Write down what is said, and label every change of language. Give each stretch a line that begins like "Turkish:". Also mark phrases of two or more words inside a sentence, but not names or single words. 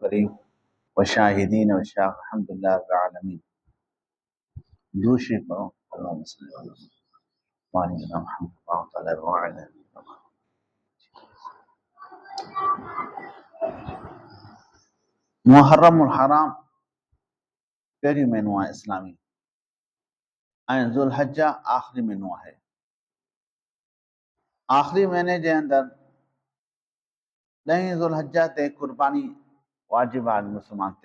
Arabic: الكريم والشاهدين والشاهد الحمد لله رب العالمين. دوشي करो اللهم صل على سيدنا محمد وعلى آله وصحبه.
Sindhi: मुहर्रम उल हराम पहिरियों महीनो आहे इस्लामी ऐं ज़ुल हज्जा आख़िरी महीनो आहे। आख़िरी महीने जे अंदरि 10 ज़ुल हज्जा ते कुर्बानी वाजिब आहे मुस्लमान ते।